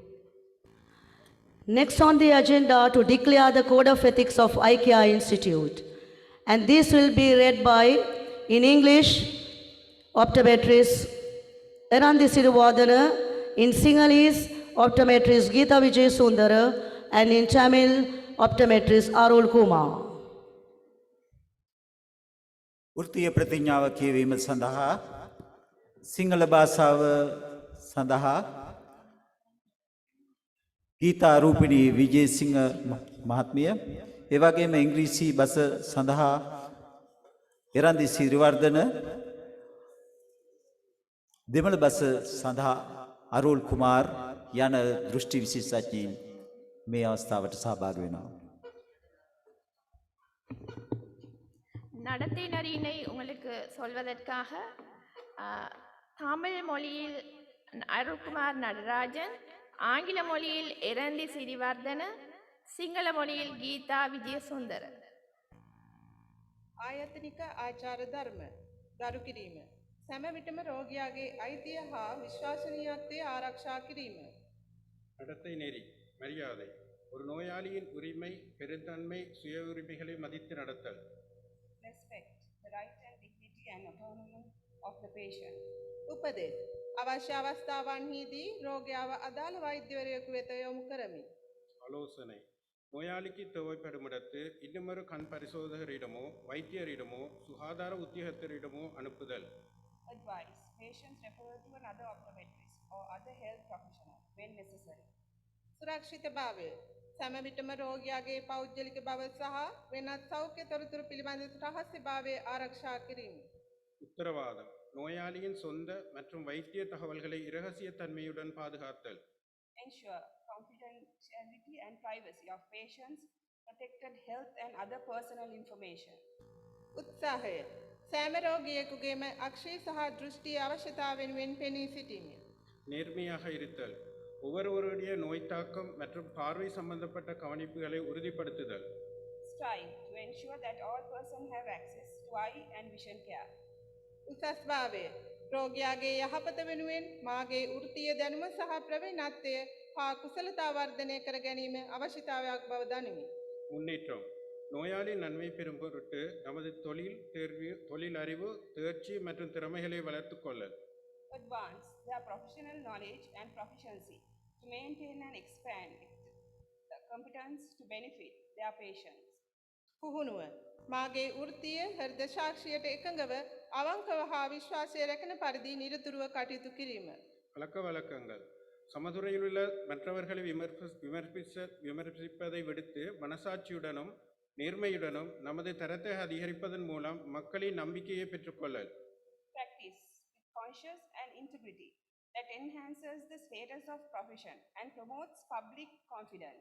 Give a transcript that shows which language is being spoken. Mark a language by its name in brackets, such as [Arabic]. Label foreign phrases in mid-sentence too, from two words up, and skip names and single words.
[English] Next on the agenda to declare the Code of Ethics of IKEA Institute. And this will be read by, in English, optometrist Erandi Siruvadana, in Sinhalese, optometrist Geeta Vijay Sundara, and in Tamil, optometrist Arul Kumar. [Sinhala] වෘත්තීය ප්‍රතිඥාව කියවීම සඳහා සිංහල භාෂාව සඳහා ගීතා රූපිණී විජේසිංහ මහත්මිය ඒ වගේම ඉංග්‍රීසි බස සඳහා එරන්දි සිරිවර්ධන දෙමළ බස සඳහා අරුල් කුමාර් යන දෘෂ්ටි විශේෂඥයින් මේ අවස්ථාවට සහභාගී වෙනවා. [Tamil] நடத்தை நெறியினை உங்களுக்கு சொல்வதற்காக தமிழ் மொழியில் அருள்குமார் நடராஜன், ஆங்கில மொழியில் எரந்தி சிறிவர்தன, சிங்கள மொழியில் ගීතා විජයසුන්දර. [Sinhala] ආයතනික ආචාර ධර්ම ගරු කිරීම. සෑම විටම රෝගියාගේ අයිතිය හා විශ්වාසනීයත්වය ආරක්ෂා කිරීම. [Tamil] நடத்தை நெறி மரியாதை. ஒரு நோயாளியின் உரிமை, பெருந்தன்மை, சுய உரிமைகளை மதித்து நடத்தல். [English] Respect the right and dignity and autonomy of the patient. [Sinhala] උපදෙස් අවශ්‍ය අවස්ථාවන්හිදී රෝගියාව අදාළ වෛද්‍යවරයෙකු වෙත යොමු කරමි. [Tamil] ஆலோசனை. நோயாளிக்கு தேவைப்படும் இடத்து இன்னுமொரு கண் பரிசோதகரிடமோ வைத்தியரிடமோ சுகாதார உத்தியோகத்தரிடமோ அனுப்புதல். [English] Advice patients refer to another optometrist or other health professional when necessary. [Sinhala] සුරක්ෂිතභාවය සෑම විටම රෝගියාගේ පෞද්ගලික බව සහ වෙනත් සෞඛ්‍ය තොරතුරු පිළිබඳ රහස්‍යභාවය ආරක්ෂා කිරීම. [Tamil] உத்தரவாதம். நோயாளியின் சொந்த மற்றும் வைத்திய தகவல்களை இரகசியத்தன்மையுடன் பாதுகாத்தல். [English] Ensure confidentiality and privacy of patients, protected health and other personal information. [Sinhala] උත්සාහය සෑම රෝගියෙකුගේම අක්ෂය සහ දෘෂ්ටි අවශ්‍යතාව වෙනුවෙන් පෙනී සිටීම. [Tamil] நேர்மையாக இருத்தல். ஒவ்வொருவருடைய நோய் தாக்கம் மற்றும் பார்வை சம்பந்தப்பட்ட கவனிப்புகளை உறுதிப்படுத்துதல். [English] Strive to ensure that all persons have access to eye and vision care. [Sinhala] උසස් භාවය රෝගියාගේ යහපත වෙනුවෙන් මාගේ වෘත්තීය දැනුම සහ ප්‍රවීණත්වය හා කුසලතා වර්ධනය කර ගැනීම අවශ්‍යතාවයක් බව දනිමි. [Tamil] முன்னேற்றம். நோயாளி நன்மை பெறும் பொருட்டு நமது தொழில் அறிவு, தேர்ச்சி மற்றும் திறமைகளை வளர்த்துக் கொள்ளல். [English] Advance their professional knowledge and proficiency to maintain and expand the competence to benefit their patients. [Sinhala] පුහුණුව මාගේ වෘත්තීය හෘද සාක්ෂියට එකඟව අවංකව හා විශ්වාසය රැකෙන පරිදි නිරතුරුව කටයුතු කිරීම. [Tamil] பழக்க வழக்கங்கள். சமதுறையில் உள்ள மற்றவர்களை விமர்சிப்பதை விடுத்து மனசாட்சியுடனும் நேர்மையுடனும் நமது தரத்தை அதிகரிப்பதன் மூலம் மக்களின் நம்பிக்கையை பெற்றுக்கொள்ளல். [English] Practice with conscious and integrity that enhances the status of profession and promotes public confidence.